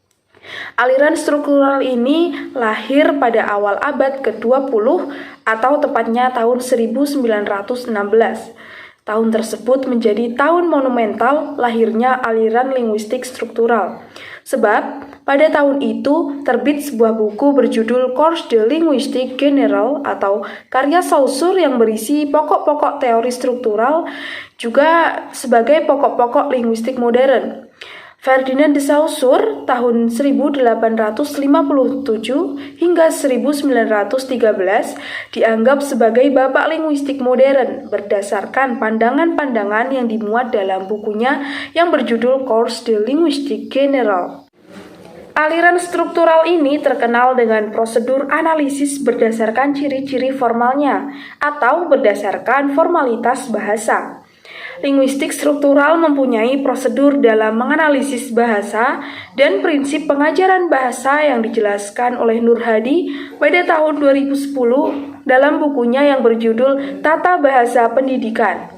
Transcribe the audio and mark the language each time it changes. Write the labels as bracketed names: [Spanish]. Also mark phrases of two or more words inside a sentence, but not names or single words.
[Indonesian] Aliran struktural ini lahir pada awal abad ke-20 atau tepatnya tahun 1916. Tahun tersebut menjadi tahun monumental lahirnya aliran linguistik struktural. Sebab pada tahun itu terbit sebuah buku berjudul Cours de linguistique générale atau karya Saussure yang berisi pokok-pokok teori struktural juga sebagai pokok-pokok linguistik modern. Ferdinand de Saussure tahun 1857 hingga 1913 dianggap sebagai bapak linguistik modern berdasarkan pandangan-pandangan yang dimuat dalam bukunya yang berjudul Cours de linguistique générale. Aliran struktural ini terkenal dengan prosedur analisis berdasarkan ciri-ciri formalnya atau berdasarkan formalitas bahasa. Linguistik struktural mempunyai prosedur dalam menganalisis bahasa dan prinsip pengajaran bahasa yang dijelaskan oleh Nur Hadi pada tahun 2010 dalam bukunya yang berjudul Tata Bahasa Pendidikan.